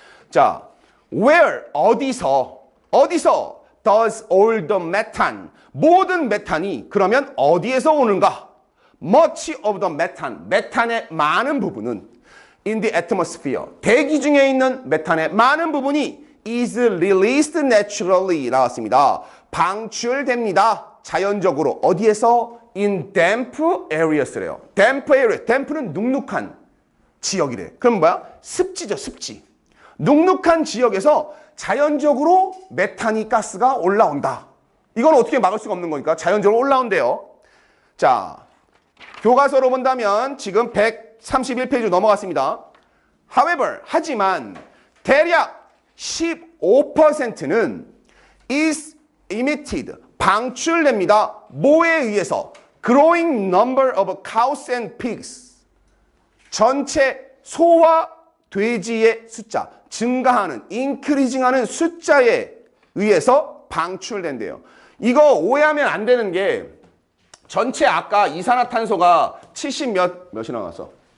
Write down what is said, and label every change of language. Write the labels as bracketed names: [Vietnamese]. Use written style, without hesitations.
[Korean] 자, [English] where [Korean] 어디서 [English] does all the methane [Korean] 모든 메탄이 그러면 어디에서 오는가? [English] Much of the methane [Korean] 메탄의 많은 부분은 [English] in the atmosphere [Korean] 대기 중에 있는 메탄의 많은 부분이 [English] is released naturally [Korean] 나왔습니다. 방출됩니다. 자연적으로 어디에서? [English] in damp areas [Korean] 래요. [English] damp area [Korean] damp는 눅눅한 지역이래. 그럼 뭐야? 습지죠, 습지. 눅눅한 지역에서 자연적으로 메탄이 가스가 올라온다. 이건 어떻게 막을 수가 없는 거니까 자연적으로 올라온대요. 자, 교과서로 본다면 지금 131페이지 넘어갔습니다. [English] However, [Korean] 하지만 대략 15%는 [English] is emitted, [Korean] 방출됩니다. 뭐에 의해서? [English] Growing number of cows and pigs. [Korean] 전체 소와 돼지의 숫자, 증가하는, increasing하는 숫자에 의해서 방출된대요. 이거 오해하면 안 되는 게 전체 아까 이산화탄소가 몇이 나왔어?